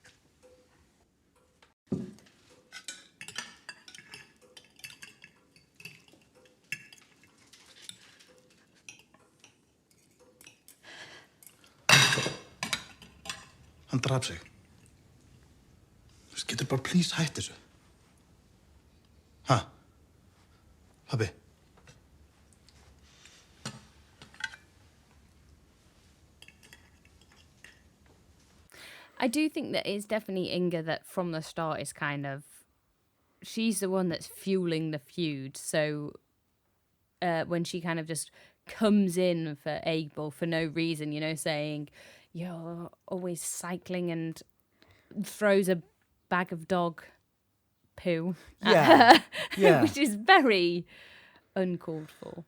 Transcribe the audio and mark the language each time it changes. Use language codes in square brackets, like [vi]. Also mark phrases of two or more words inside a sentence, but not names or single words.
[is] Hann draf sig. Þú veist, getur bara please hætt þessu? Ha? Pabbi? [en] I do think that it's definitely Inga that from the start is kind of, she's the one that's fueling the feud. So when she kind of just comes in for Abel for no reason, you know, saying, you're always cycling, and throws a bag of dog poo at her, which is very uncalled for.